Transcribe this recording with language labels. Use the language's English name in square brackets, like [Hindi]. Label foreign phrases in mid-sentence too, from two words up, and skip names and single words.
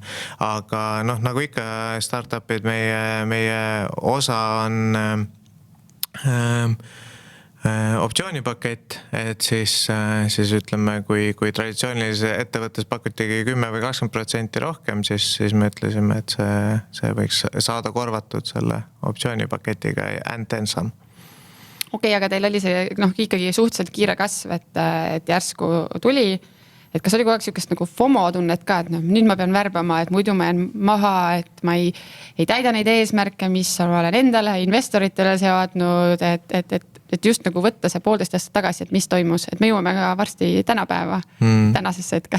[Estonian] Aga nagu ikka startupid, meie osa optsioonipakett, et siis ütleme, kui traditsioonilise ettevõttes pakutigi 10 või 20% rohkem, siis me ütlesime, et see võiks saada korvatud selle optsioonipaketiga [English] and then some. [Estonian] Okei, aga teil oli see ikkagi suhteliselt kiire kasv, et järsku tuli. Et kas oli kogu aeg sellist nagu FOMO tunnet ka, et nüüd ma pean värbama, et muidu ma jään maha, et ma ei täida neid eesmärke, mis ma olen endale, investoritele seadnud, et just nagu võtta see 1,5 aastat tagasi, et mis toimus, et me jõuame ka varsti tänapäeva, tänasesse hetke.